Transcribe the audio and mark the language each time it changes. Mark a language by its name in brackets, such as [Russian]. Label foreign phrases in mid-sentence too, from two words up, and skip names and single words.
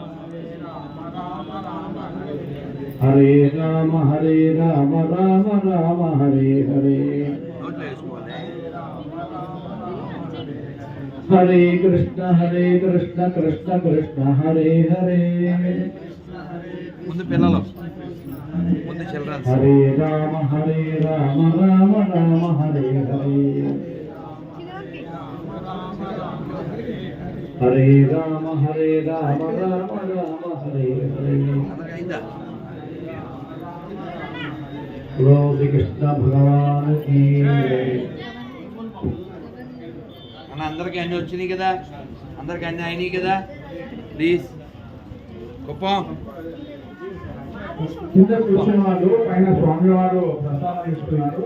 [Sanskrit] హరే రామ రామ రామ హరే హరే [Telugu] నోట్లో వేసుకోవాలి [Sanskrit] హరే కృష్ణ కృష్ణ కృష్ణ హరే హరే [Telugu] ముందు పిల్లలు ముందు చిల్డ్రన్స్ [Sanskrit] హరే రామ రామ రామ హరే హరే హరే రామ రామ రామ హరే హరే [Telugu] అందరికి అయిందా [Hindi] बोलो श्री कृष्ण भगवान की [Telugu] అన్న అందరికి అన్నీ వచ్చినాయి కదా అందరికి అన్నీ అయినాయి కదా ప్లీజ్ కుప్పం కింద కూర్చున్న వాళ్ళు పైన స్వామివారు ప్రసాదం ఇస్తున్నారు.